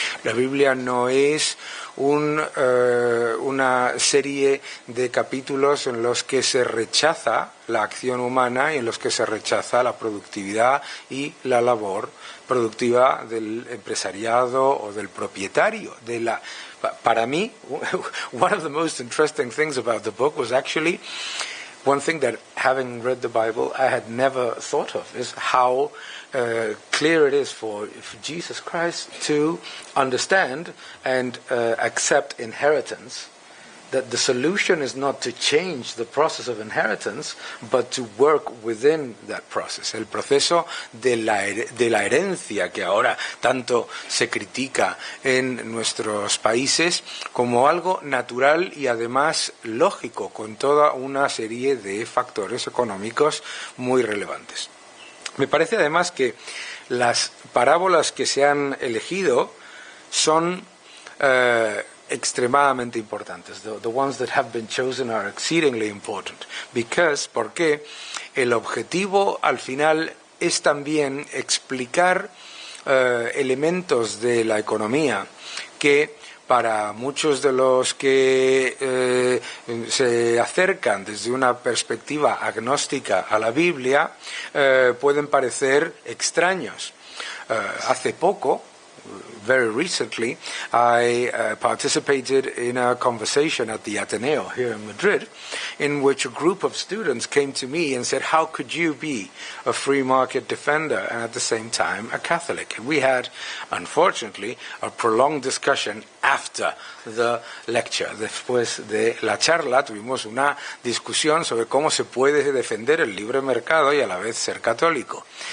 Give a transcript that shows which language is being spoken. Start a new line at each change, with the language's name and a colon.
Spanish: La Biblia no es una serie de capítulos en los que se rechaza la acción humana y en los que se rechaza la productividad y la labor productiva del empresariado o del propietario. Para mí,
English: one of the most interesting things about the book was actually one thing that, having read the Bible, I had never thought of, is how clear it is for Jesus Christ to understand and accept inheritance, that the solution is not to change the process of inheritance, but to work within that process.
Spanish: El proceso de la herencia que ahora tanto se critica en nuestros países como algo natural y además lógico, con toda una serie de factores económicos muy relevantes. Me parece además que las parábolas que se han elegido son extremadamente importantes.
English: The ones that have been chosen are exceedingly important.
Spanish: Porque el objetivo al final es también explicar elementos de la economía que para muchos de los que se acercan desde una perspectiva agnóstica a la Biblia pueden parecer extraños. Hace poco,
English: very recently, I participated in a conversation at the Ateneo here in Madrid, in which a group of students came to me and said, how could you be a free market defender and at the same time a Catholic? And we had, unfortunately, a prolonged discussion after the lecture.
Spanish: Después de la charla tuvimos una discusión sobre cómo se puede defender el libre mercado y a la vez ser católico.